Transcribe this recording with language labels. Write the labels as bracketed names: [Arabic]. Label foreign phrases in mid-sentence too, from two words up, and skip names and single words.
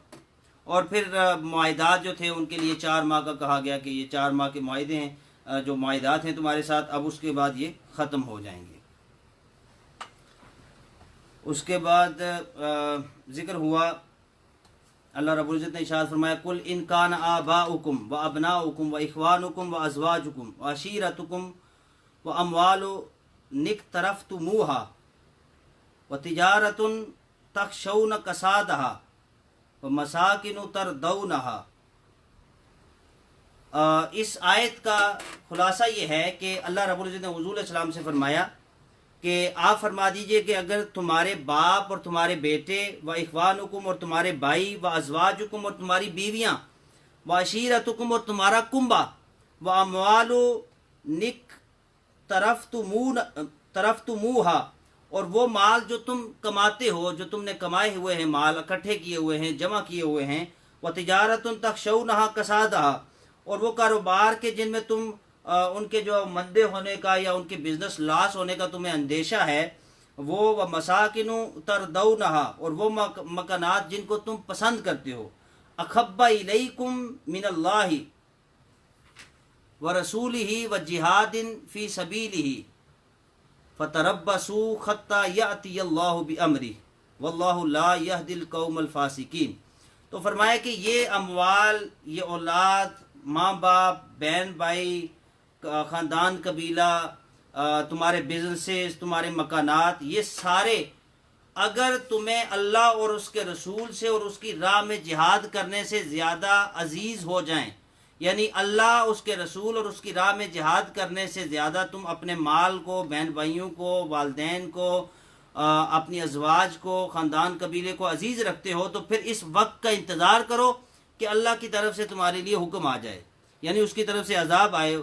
[Hindi] और फिर मुआहिदात जो थे उनके लिए 4 माह का कहा गया कि ये 4 माह के मुआहिदे हैं, जो मुआहिदात हैं तुम्हारे साथ, अब उसके बाद ये ख़त्म हो जाएंगे। [Arabic] उसके बाद ज़िक्र हुआ, अल्लाह रब्बुल इज़्ज़त ने इरशाद फरमाया, قل إن كان آباؤكم وأبناؤكم وإخوانكم وأزواجكم وعشيرتكم وأموال اقترفتموها وتجارة تخشون كسادها ومساكن ترضونها. [Hindi] इस आयत का खुलासा ये है कि अल्लाह रब्बुल इज़्ज़त ने हुज़ूर अलैहिस्सलाम से फरमाया कि आप फरमा दीजिए कि अगर तुम्हारे बाप और तुम्हारे बेटे [Arabic] وإخوانكم [Hindi] और तुम्हारे भाई [Arabic] وأزواجكم [Hindi] और तुम्हारी बीवियाँ [Arabic] وعشيرتكم [Hindi] और तुम्हारा कुंबा [Arabic] وأموال اقترفتموها [Hindi] और वो माल जो तुम कमाते हो, जो तुमने कमाए हुए हैं, माल इकट्ठे किए हुए हैं, जमा किए हुए हैं, [Arabic] وتجارة تخشون كسادها [Hindi] और वो कारोबार के जिनमें तुम उनके जो मंदे होने का या उनके [English] business loss [Hindi] होने का तुम्हें अंदेशा है, वो [Arabic] ومساكن ترضونها [Hindi] और वो मकानात जिनको तुम पसंद करते हो, [Arabic] أحب إليكم من الله ورسوله وجهاد في سبيله فتربصوا حتى يأتي الله بأمره والله لا يهدي القوم الفاسقين. [Hindi] तो फरमाया कि ये अमवाल, ये औलाद, माँ बाप, बहन भाई, ख़ानदान कबीला, तुम्हारे बिजनेसेस, तुम्हारे मकानात, ये सारे अगर तुम्हें अल्लाह और उसके रसूल से और उसकी राह में जिहाद करने से ज़्यादा अजीज़ हो जाएं, यानी अल्लाह, उसके रसूल और उसकी राह में जिहाद करने से ज़्यादा तुम अपने माल को, बहन भाइयों को, वालदैन को, अपनी अजवाज को, ख़ानदान कबीले को अजीज़ रखते हो, तो फिर इस वक्त का इंतज़ार करो कि अल्लाह की तरफ से तुम्हारे लिए हुक्म आ जाए, यानी उसकी तरफ से अजाब आए।